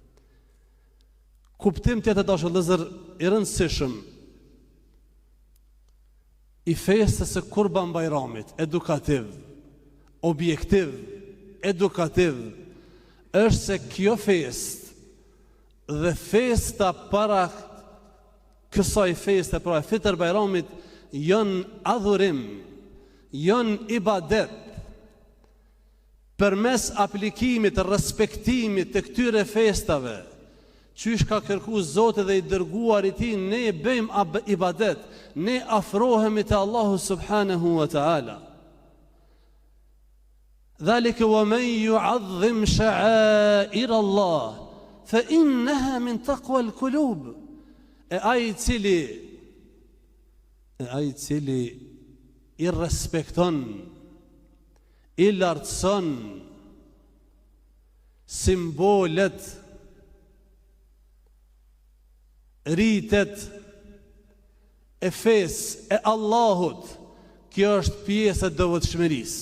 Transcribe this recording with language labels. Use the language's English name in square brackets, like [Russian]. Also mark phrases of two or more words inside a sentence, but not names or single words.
[Albanian] Kuptim tjetër dashur vëllezër i rëndësishëm i festës së Kurban Bajramit, edukativ, objektiv, edukativ, është se kjo fest dhe festa para kësaj feste, pra Fitr Bajramit, janë adhurim, janë ibadet. Përmes aplikimit, respektimit të këtyre festave, qysh ka kërku Zoti dhe i dërguar i tij, ne bëjmë ibadet, ne afrohemi te Allahu [Arabic] سبحانه وتعالى. ذلك ومن يعظم شعائر الله فإنها من تقوى القلوب. [Albanian] E ai cili i respekton, i lartëson simbolet, ritet e fesë e Allahut, kjo është pjesë e devotshmërisë.